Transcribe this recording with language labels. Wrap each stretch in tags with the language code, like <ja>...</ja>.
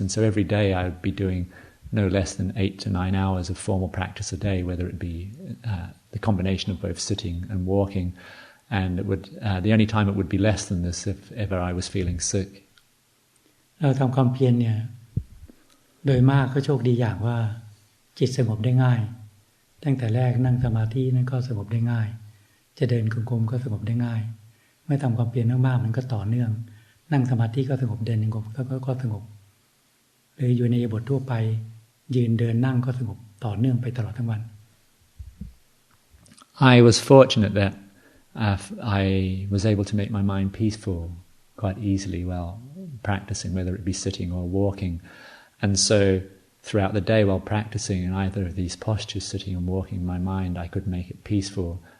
<en>And so every day I would be doing no less than 8 to 9 hours of formal practice a day, whether it be the combination of both sitting and walking. And it would the only time it would be less than this if ever I was feeling sick.</en> <th>เราทำความเพียรเนี่ยโดยมากก็โชคดีอย่างว่าจิตสงบได้ง่ายตั้งแต่แรกนั่งสมาธินั้นก็สงบได้ง่ายจะเดินจงกรมก็สงบได้ง่ายไม่ทำความเพียรมากๆมันก็ต่อเนื่องนั่งสมาธิก็สงบเดินจงกรมก็สงบหรืออยู่ในบททั่วไปยืนเดินนั่งก็สงบต่อเนื่องไปตลอดทั้งวัน</th> <en>I was fortunate that I was able to make my mind peaceful quite easily while practicing, whether it be sitting or walking, and so throughout the day while practicing in either of these postures, sitting and walking, my mind, I could make it peaceful.</en>